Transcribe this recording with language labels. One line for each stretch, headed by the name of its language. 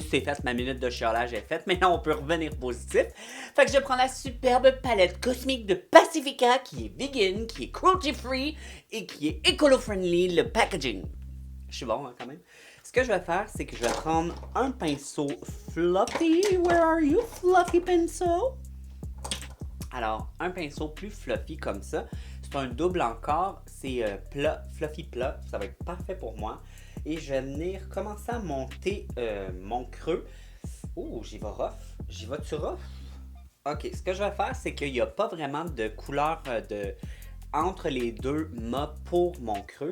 French: C'est fait, ma minute de chialage est faite. Maintenant, on peut revenir positif. Fait que je prends la superbe palette cosmique de Pacifica, qui est vegan, qui est cruelty-free et qui est écolo-friendly, le packaging. Je suis bon, hein, quand même. Ce que je vais faire, c'est que je vais prendre un pinceau fluffy.
English: Where are you, fluffy pinceau?
French: Alors, un pinceau plus fluffy comme ça. C'est un double encore. C'est plat, fluffy plat. Ça va être parfait pour moi. Et je vais venir commencer à monter mon creux. Oh, j'y vais rough. J'y vais-tu rough? Ok, ce que je vais faire, c'est qu'il n'y a pas vraiment de couleur entre les deux mâts pour mon creux.